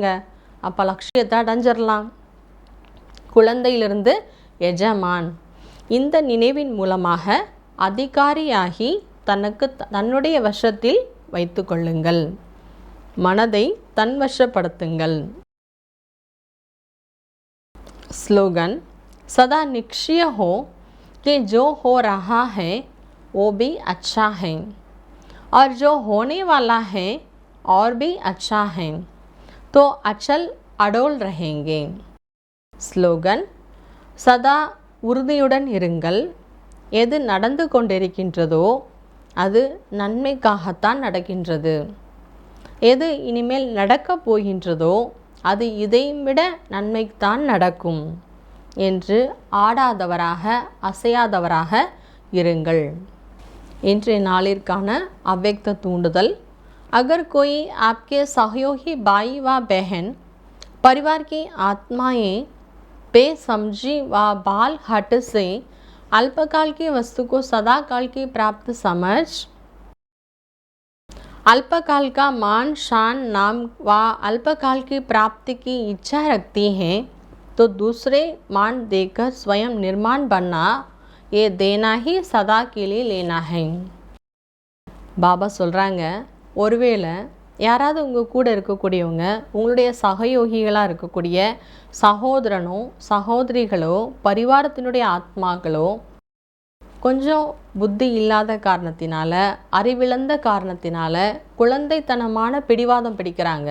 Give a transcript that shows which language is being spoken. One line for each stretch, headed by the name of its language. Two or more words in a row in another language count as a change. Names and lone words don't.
Tamil: அப்போ லட்சியத்தை அடைஞ்சிடலாம். குழந்தையிலிருந்து எஜமான், இந்த நினைவின் மூலமாக அதிகாரியாகி தன்னுடைய வசத்தில் வைத்து கொள்ளுங்கள். மனதை தன்வசப்படுத்துங்கள்.
Hindi: स्लोगन, सदा निश्चय हो कि जो हो रहा है वो भी अच्छा है और जो होने वाला है और भी अच्छा है, तो अचल अडोल रहेंगे.
Tamil: ஸ்லோகன், சதா உறுதியுடன் இருங்கள். எது நடந்து கொண்டிருக்கின்றதோ அது நன்மைக்காகத்தான் நடக்கின்றது. எது இனிமேல் நடக்கப் போகின்றதோ அது இதைவிட நன்மைத்தான் நடக்கும் என்று ஆடாதவராக அசையாதவராக இருங்கள். இன்றைய நாளிற்கான அவ்வக்த தூண்டுதல்.
Hindi: अगर कोई आपके सहयोगी भाई व बहन परिवार की आत्माएं बेसमझी व बाल हट से अल्पकाल की वस्तु को सदा काल की प्राप्त समझ अल्पकाल का मान शान नाम व अल्पकाल की प्राप्ति की इच्छा रखती हैं तो दूसरे मान देकर स्वयं निर्माण बनना ये देना ही सदा के लिए लेना है.
Tamil: பாபா சொல்கிறாங்க, ஒருவேளை யாராவது உங்கள் கூட இருக்கக்கூடியவங்க உங்களுடைய சகயோகிகளாக இருக்கக்கூடிய சகோதரனோ சகோதரிகளோ பரிவாரத்தினுடைய ஆத்மாக்களோ கொஞ்சம் புத்தி இல்லாத காரணத்தினால, அறிவிழந்த காரணத்தினால குழந்தைத்தனமான பிடிவாதம் பிடிக்கிறாங்க.